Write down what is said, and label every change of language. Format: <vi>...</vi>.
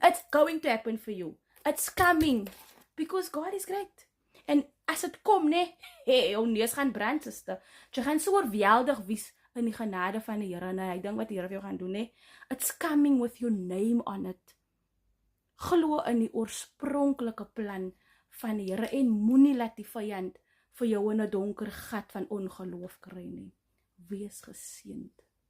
<en>It's going to happen for you. It's coming, because God is great.</en> <af>En as het kom, nee, jou neus gaan brand, sister. Jy gaan so oorweldig wees in die genade van die Here, en hy dink wat die Here vir jou gaan doen, nee.</af> <en>It's coming with your name on it.</en> <af>Glo in die oorspronklike plan van die Here, en moenie laat die vyand vir jou in 'n donker gat van ongeloof kry nie. Wees geseënd.</af>